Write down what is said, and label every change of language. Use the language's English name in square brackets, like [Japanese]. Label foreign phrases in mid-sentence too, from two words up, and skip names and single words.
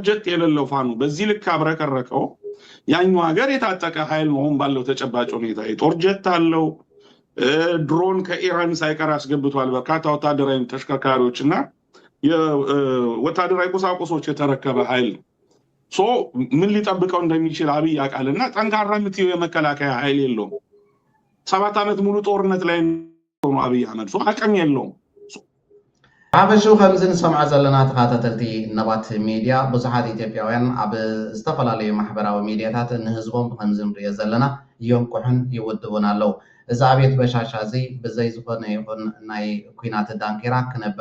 [Amharic] ጀት የሌለው ፋኖ በዚህ ልክ አብረከረከው ያኛው ሀገር የታጠቀ ኃይል ነው ባለው ተጨባጭ ሁኔታ የጦር ጀት አለው ድሮን ከኢራን ሳይቀር አስገብቷል በርካታ ወታደራዊ ተሽከርካሪዎችና የወታደራዊ ቁሳቁሶች የተረከበ ኃይል ምን ሊጠብቀው እንደሚችል አብይ ያውቃልና ጠንካራ የምትይው የመከላከያ ኃይል የለውም። 7 ዓመት ሙሉ ጦርነት ላይ ነው አብይ አህመድ አቅም የለውም። [Tigrinya] ሓበሹ ከምዝን ሰምዓ ዘለና ተኸታተልቲ ነባት ሚድያ ብዙሓት ኢትዮጵያውያን ኣብ ዝተፈላለዩ ማሕበራዊ ሚድያታት ንህዝቦም ከምዝን ሪኦ ዘለና ይንቁሕን ይውድቡን ኣለው። እዚ ኣብየት በሻሻ እዚ ብዘይ ዝኾነ ይኹን ናይ ኩናት ዳንኪራ ክነብር